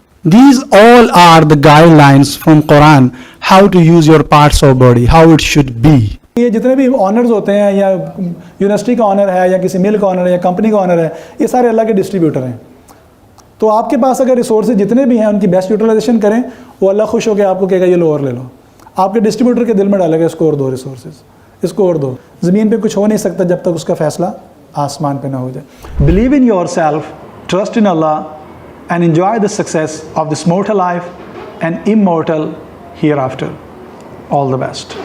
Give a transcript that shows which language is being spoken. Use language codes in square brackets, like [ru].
[en] These all are the guidelines from Quran, how to use your parts of body, how it should be. [ur] یہ جتنے بھی honours ہوتے ہیں, یا university کا آنر ہے, یا کسی مل کا آنر ہے, یا کمپنی کا آنر ہے, یہ سارے اللہ کے ڈسٹریبیوٹر ہیں. تو آپ کے پاس اگر ریسورسز جتنے بھی ہیں ان کی بیسٹ یوٹیلائزیشن کریں, وہ اللہ خوش ہو کے آپ کو کہے گا یہ لو اور لے لو. آپ کے ڈسٹریبیوٹر کے دل میں ڈالے گا اس کو اور دو ریسورسز, اس کو اور دو. زمین پہ کچھ ہو نہیں سکتا جب تک اس کا فیصلہ آسمان پہ نہ ہو جائے. [en] Believe in yourself, trust in Allah, and enjoy the success of this mortal life and immortal hereafter. All the best.